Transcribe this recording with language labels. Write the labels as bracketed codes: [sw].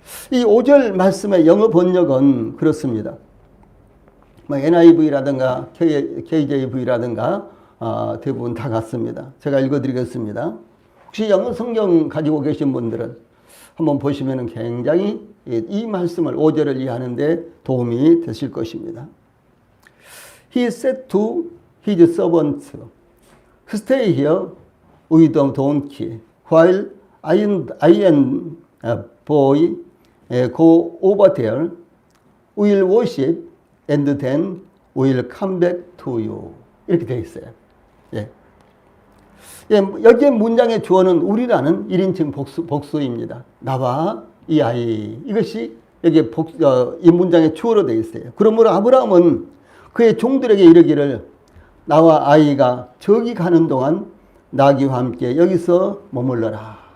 [ko] 이 5절 말씀의 영어 번역은 그렇습니다. NIV라든가 KJV라든가 대부분 다 같습니다. 제가 읽어드리겠습니다. 혹시 영어 성경 가지고 계신 분들은 한번 보시면 굉장히 이 말씀을 5절을 이해하는 데 도움이 되실 것입니다. [en] He said to his servants, stay here with the donkey while I and boy go over there. We'll worship and then we'll come back to you. [ko] 이렇게 되어 있어요. 예. 여기에 문장의 주어는 우리라는 1인칭 복수입니다. 나와 이 아이. 이것이 여기에 이 문장의 주어로 되어 있어요. 그러므로 아브라함은 그의 종들에게 이르기를 나와 아이가 저기 가는 동안 나귀와 함께 여기서 머물러라.